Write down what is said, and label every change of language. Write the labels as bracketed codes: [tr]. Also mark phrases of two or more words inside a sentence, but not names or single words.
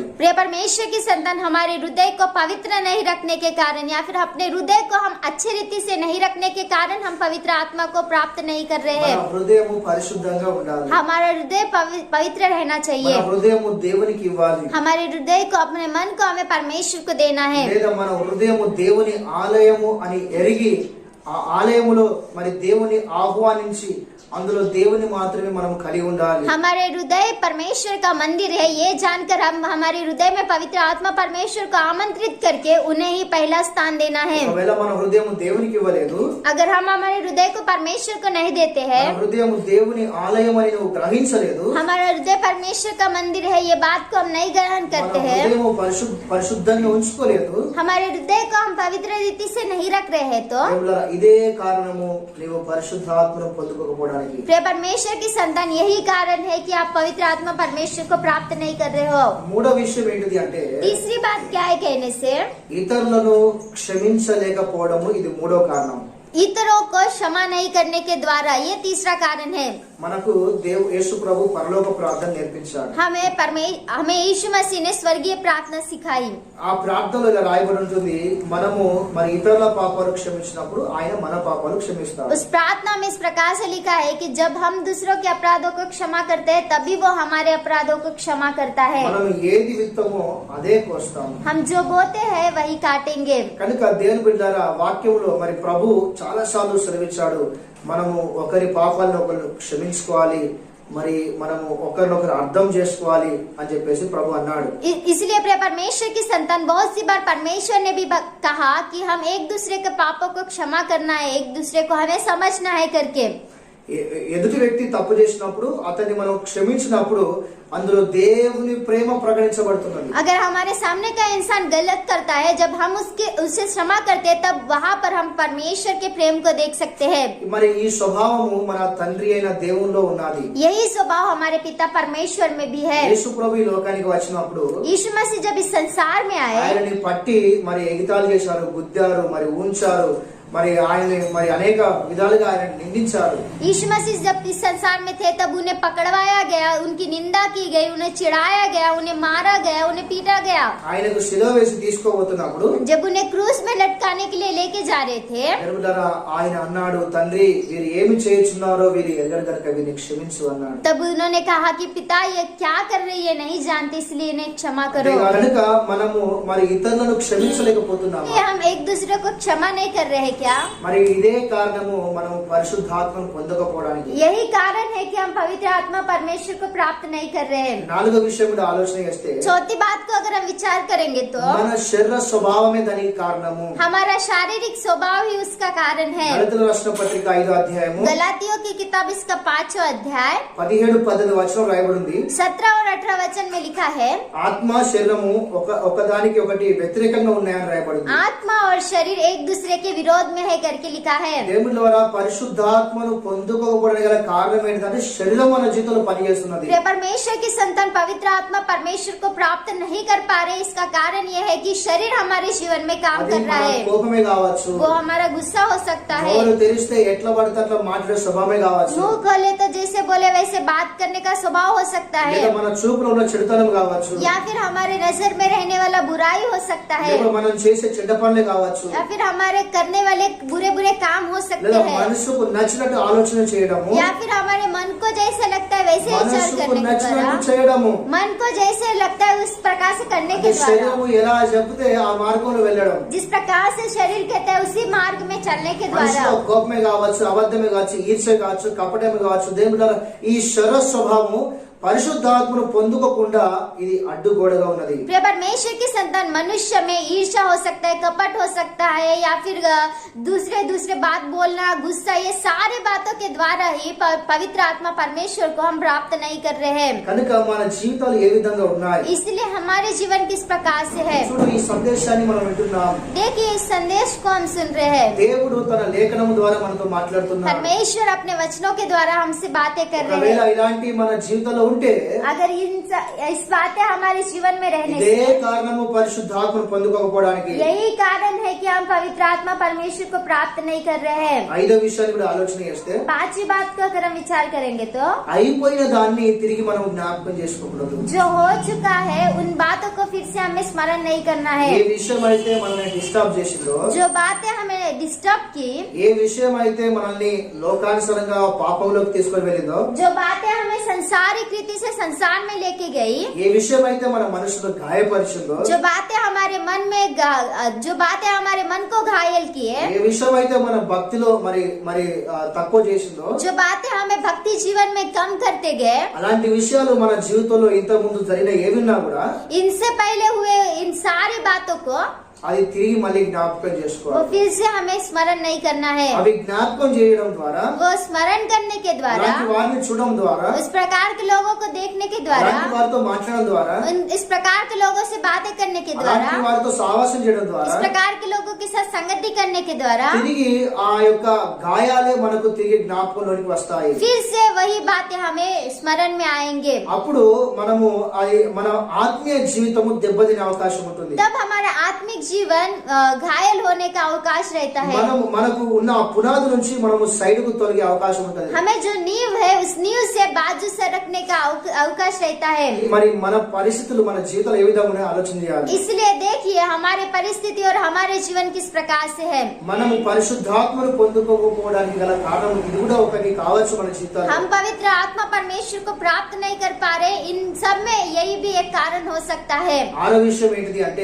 [hi] प्रिय परमेश्वर की संतान, हमारे हृदय को पवित्र नहीं रखने के कारण या फिर अपने हृदय को हम अच्छी रीति से नहीं रखने के कारण हम पवित्र आत्मा को प्राप्त नहीं कर रहे [te] మన [hi] हैं. [te] హృదయము పరిశుద్ధంగా ఉండాలి. [hi] हमारा हृदय पवित्र रहना [te] మన [hi] चाहिए. [te] హృదయము దేవునికి ఇవ్వాలి. [hi] हमारे हृदय को, अपने मन को हमें परमेश्वर को देना है. [te] లేదా మన హృదయము దేవుని ఆలయము అని ఎరిగి ఆ ఆలయములో మరి దేవుని ఆహ్వానించి అందులో దేవుని మాత్రమే మనం కలిగి ఉండాలి. [hi] हमारे हृदय परमेश्वर का मंदिर है ये जानकर हम हमारे हृदय में पवित्र आत्मा परमेश्वर को आमंत्रित करके उन्हें ही पहला स्थान देना है. [te] ఒకవేళ మన హృదయము దేవునికి ఇవ్వలేదు, [hi] अगर हम हमारे हृदय को परमेश्वर को नहीं देते हैं, [te] మన హృదయము దేవుని ఆలయం అని నువ్వు గ్రహించలేదు, [hi] हमारा हृदय परमेश्वर का मंदिर है ये बात को हम नहीं ग्रहण [te] మన [hi] करते हैं, [te] హృదయము పరిశుద్ధంగా ఉంచుకోలేదు, [hi] हमारे हृदय को हम पवित्र रीति से नहीं रख रहे हैं, तो [te] దేవులారా, ఇదే కారణము నీవు పరిశుద్ధాత్మను పొందుకోకపోవడానికి. [hi] प्रिय परमेश्वर की संतान, यही कारण है कि आप पवित्र आत्मा परमेश्वर को प्राप्त नहीं कर रहे हो. [te] మూడో విషయం ఏంటిది అంటే [hi] तीसरी बात क्या है कहने से, [te] ఇతరులను క్షమించలేకపోవడము. ఇది మూడో కారణం. [hi] इतरों को क्षमा नहीं करने के द्वारा, ये तीसरा कारण है. [te] మనకు యేసు ప్రభు పరలోక ప్రార్థన నేర్పించాడు. [hi] हमें यीशु मसीह ने स्वर्गीय प्रार्थना सिखाई. [te] ఆ ప్రార్థనలో ఇలా రాయబడి ఉంటుంది, మనము మరి ఇతరుల పాపాలు క్షమించినప్పుడు ఆయన మన పాపాలు క్షమిస్తాడు. [hi] उस प्रार्थना में इस प्रकार से लिखा है कि जब हम दूसरों के अपराधों को क्षमा करते हैं तभी वो हमारे अपराधों को क्षमा करता है. [te] మనం ఏది విత్తమో అదే కోస్తాము. [hi] हम जो बोते हैं वही काटेंगे. [te] కనుక దేవుని బిడ్డలారా, వాక్యంలో మరి ప్రభు చాలా సార్లు సెలవిచ్చాడు, మనము ఒకరి పాపాలను ఒకరు క్షమించుకోవాలి, మరి మనము ఒకరినొకరు అర్థం చేసుకోవాలి అని చెప్పేసి ప్రభు అన్నాడు. [hi] इसलिए प्रिय परमेश्वर की संतान, बहुत सी बार परमेश्वर ने भी कहा कि हम एक दूसरे के पापों को क्षमा करना है, एक दूसरे को हमें समझना है करके. [te] ఎదుటి వ్యక్తి తప్పు చేసినప్పుడు అతన్ని మనం క్షమించినప్పుడు అందులో దేవుని ప్రేమ ప్రకటించబడుతున్నది. [hi] अगर हमारे सामने का इंसान गलत करता है, जब हम उसे क्षमा करते हैं, तब वहाँ पर हम परमेश्वर के प्रेम को देख सकते हैं. [te] మరి ఈ స్వభావము మన తండ్రి అయిన దేవునిలో ఉన్నది. [hi] यही स्वभाव हमारे पिता परमेश्वर में भी है. [te] యేసు ప్రభు ఈ లోకానికి వచ్చినప్పుడు [hi] यीशु मसीह जब इस संसार में आए, [te] ఆయనని పట్టి మరి ఎగితాలు చేశారు, గుద్దారు, మరి ఉంచారు, మరి ఆయన మరి అనేక విధాలుగా ఆయన నిందించారు. [hi] यीशु मसीह जब इस संसार में थे तब उन्हें पकड़वाया गया, उनकी निंदा की गई, उन्हें चिढ़ाया गया, उन्हें मारा गया, उन्हें पीटा गया. [te] ఆయనకు శిలువ వేసి తీసుకోబోతున్నప్పుడు [hi] जब उन्हें क्रूस में लटकाने के लिए लेके जा रहे थे, [te] ఆయన అన్నాడు, తండ్రి వీరు ఏమి చేయుచున్నారో వీరు ఎరగరు గనుక వీరిని క్షమించు అన్నాడు. [hi] तब उन्होंने कहा कि पिता ये क्या कर रही है, नहीं जानते, इसलिए इन्हें क्षमा करो. [te] కనుక మనము మరి ఇతరులను క్షమించలేకపోతున్నాము. [hi] ये हम एक दूसरे को क्षमा नहीं कर रहे क्या? [te] మరి ఇదే కారణము మనం పరిశుద్ధాత్మను పొందకపోవడానికి. [hi] यही कारण है कि हम पवित्र आत्मा परमेश्वर को प्राप्त नहीं कर रहे हैं. [te] నాలుగో విషయం కూడా ఆలోచన చేస్తే [hi] चौथी बात को अगर हम विचार करेंगे तो [te] మన శరీర స్వభావమే దానికి కారణము. [hi] हमारा शारीरिक स्वभाव ही उसका कारण है. [te] గలతీయుల రాసిన పత్రిక 5వ అధ్యాయము [hi] गलातियों की किताब इसका 5वां अध्याय [te] 17-18 వచనం రాయబడింది. [hi] 17 और 18 वचन में लिखा है, [te] ఆత్మ శరీరము ఒకదానికి ఒకటి వ్యతిరేకంగా ఉన్నాయని రాయబడింది. [hi] आत्मा और शरीर एक दूसरे के विरोध में है करके लिखा है. [te] దేవుని ద్వారా పరిశుద్ధాత్మను పొందుకోకపోవడానికి గల కారణం ఏంటంటే శరీరం మన జీవితంలో పనిచేస్తున్నది. [hi] परमेश्वर की संतान पवित्र आत्मा परमेश्वर को प्राप्त नहीं कर पा रहे, इसका कारण यह है कि शरीर हमारे जीवन में काम [te] అది [hi] कर रहा [te] మన [hi] है. [te] కోపమే కావచ్చు, [hi] वो हमारा गुस्सा हो सकता है, [te] నోరు తెరిస్తే ఎట్లా పడితే అట్లా మాట్లాడే స్వభావమే కావచ్చు, [hi] मुंह खोले तो जैसे बोले वैसे बात करने का स्वभाव हो सकता है, [te] లేదా మన చూపులో ఉన్న చెడుతనం కావచ్చు, [hi] या फिर हमारे नजर में रहने वाला बुराई हो सकता है, [te] లేదా మనం చేసే చెడ్డ పనులే కావచ్చు, [hi] या फिर हमारे करने वाले बुरे बुरे काम हो सकते [te] లేదా [hi] हैं, [te] మనసుకు నచ్చినట్టు ఆలోచన చేయడము, [hi] या फिर हमारे मन को जैसे लगता है वैसे विचार [te] మనసుకు [hi] करने के [te] నచ్చినట్టు [hi] द्वारा, [te] చేయడము, [hi] मन को जैसे लगता है उस प्रकार से करने के द्वारा, [te] శరీరము ఎలా చెబితే ఆ మార్గంలో వెళ్ళడం, [hi] जिस प्रकार से शरीर कहता है उसी मार्ग में चलने के द्वारा, [te] మనసులో కోపమే కావచ్చు, అబద్ధమే కావచ్చు, ఈర్ష్య కావచ్చు, కపటమే కావచ్చు. దేవుని ద్వారా ఈ శరీర స్వభావము పరిశుద్ధాత్మను పొందుకోకుండా ఇది అడ్డుగోడగా ఉన్నది. [hi] प्रिय परमेश्वर की संतान मनुष्य में ईर्ष्या हो सकता है, कपट हो सकता है, या फिर दूसरे बात बोलना, गुस्सा, ये सारे बातों के द्वारा ही पवित्र आत्मा परमेश्वर को हम प्राप्त नहीं कर रहे हैं. [te] కనుక మన జీవితాలు ఏ విధంగా ఉన్నాయి? [hi] इसलिए हमारे जीवन किस प्रकार से है. [te] చూడు, ఈ సందేశాన్ని మనం వింటున్నాం. [hi] देखिए इस संदेश को हम सुन रहे हैं. [te] దేవుడు తన లేఖనము ద్వారా మనతో మాట్లాడుతున్నాడు. [hi] परमेश्वर अपने वचनों के द्वारा हमसे बातें कर रहे [te] ఒకవేళ [hi] हैं. [te] ఇలాంటి మన జీవితంలో ఉంటే [hi] अगर इस बातें हमारे जीवन में रहने [te] ఇదే [hi] से, [te] కారణము పరిశుద్ధాత్మను పొందుకోకపోవడానికి. [hi] यही कारण है कि हम पवित्र आत्मा परमेश्वर को प्राप्त नहीं कर रहे हैं. [te] ఐదో విషయాన్ని కూడా ఆలోచన చేస్తే, [hi] पांचवी बात को अगर हम विचार करेंगे तो [te] అయిపోయిన దాన్ని తిరిగి మనం జ్ఞాపకం చేసుకోకూడదు. [hi] जो हो चुका है उन बातों को फिर से हमें स्मरण नहीं करना [te] ఏ [hi] है. [te] విషయం అయితే మనల్ని డిస్టర్బ్ చేసిందో, [hi] जो बातें हमें डिस्टर्ब की, [te] ఏ విషయం అయితే మనల్ని లోకానుసారంగా పాపంలోకి తీసుకొని వెళ్ళిందో, [hi] जो बातें हमें संसारिक रीति से संसार में लेके गई, [te] ఏ విషయం అయితే మన మనసులో గాయపరిచిందో, [hi] जो बातें हमारे मन में जो बातें हमारे मन को घायल किए, [te] ఏ విషయం అయితే మన భక్తిలో మరి మరి తక్కువ చేసిందో, [hi] जो बातें हमें भक्ति जीवन में कम करते गए, [te] అలాంటి విషయాలు మన జీవితంలో ఇంత ముందు జరిగిన ఏవిన్నా కూడా [hi] इनसे पहले हुए इन सारी बातों को [te] అది తిరిగి మళ్ళీ జ్ఞాపకం [hi] वो [te] చేసుకోవాలి. [hi] फिर से हमें स्मरण नहीं करना है. [te] అవి జ్ఞాపకం చేయడం ద్వారా, [hi] वो स्मरण करने के द्वारा, [te] అలాంటి వారిని చూడడం ద్వారా, [hi] उस प्रकार के लोगों को देखने के द्वारा, [te] అలాంటి వారితో మాట్లాడడం ద్వారా, [hi] इस प्रकार के लोगों से बातें करने के द्वारा, [te] అలాంటి వారితో సావాసం చేయడం [hi] इस [te] ద్వారా [hi] प्रकार के लोगों के साथ संगति करने के द्वारा [te] తిరిగి ఆ యొక్క గాయాలే మనకు తిరిగి జ్ఞాపకంలోనికి వస్తాయి. [hi] फिर से वही बातें हमें स्मरण में आएंगे. [te] అప్పుడు మనము అది మన ఆత్మీయ జీవితము దెబ్బతినే అవకాశం ఉంటుంది. [hi] तब हमारा आत्मिक जीवन घायल होने का अवकाश रहता है. [te] మనకు ఉన్న ఆ పునాది నుంచి మనము సైడ్ కు తొలగే అవకాశం ఉంటుంది. [hi] हमें जो नींव है उस नींव से बाजू सरकने का अवकाश रहता है. [te] మరి మన పరిస్థితులు మన జీవితంలో ఏ విధంగా ఉన్నాయో ఆలోచన చేయాలి. [hi] इसलिए देखिए हमारे परिस्थिति और हमारे जीवन किस प्रकार से है. [te] మనము పరిశుద్ధాత్మను పొందుకోకపోవడానికి గల కారణం ఇది కూడా ఒకటి కావచ్చు మన జీవితాల్లో. [hi] हम पवित्र आत्मा परमेश्वर को प्राप्त नहीं कर पा रहे, इन सब में यही भी एक कारण हो सकता है. [te] ఆరో విషయం ఏంటిది అంటే,